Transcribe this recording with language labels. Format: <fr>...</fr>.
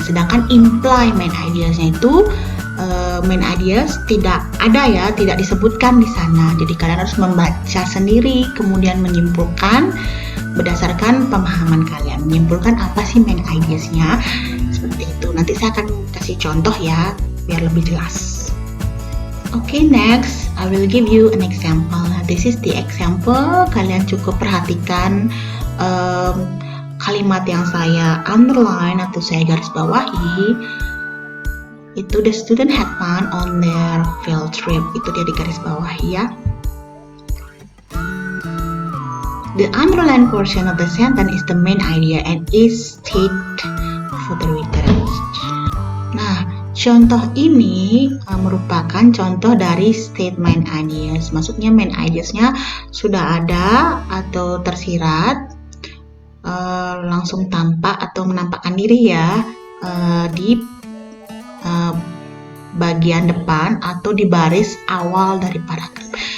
<id>Sedangkan imply main ideasnya itu main ideas tidak ada ya, tidak disebutkan di sana. Jadi kalian harus membaca sendiri, kemudian menyimpulkan berdasarkan pemahaman kalian. Menyimpulkan apa sih main ideasnya, seperti itu. Nanti saya akan kasih contoh ya, biar lebih jelas.</id> <en>Okay, next I will give you an example. This is the example.</en> <id>Kalian cukup perhatikan kalimat yang saya underline atau saya garis bawahi.</id> <en>Itu the student had fun on their field trip.</en> <id>Itu dia di garis bawahi ya.</id> <en>The underlined portion of the sentence is the main idea and is stated further written.</en> <id>Nah, contoh ini merupakan contoh dari statement ideas. Maksudnya main ideasnya sudah ada atau tersirat, langsung tampak atau menampakkan diri ya di bagian depan atau di baris awal dari paragraf.</id>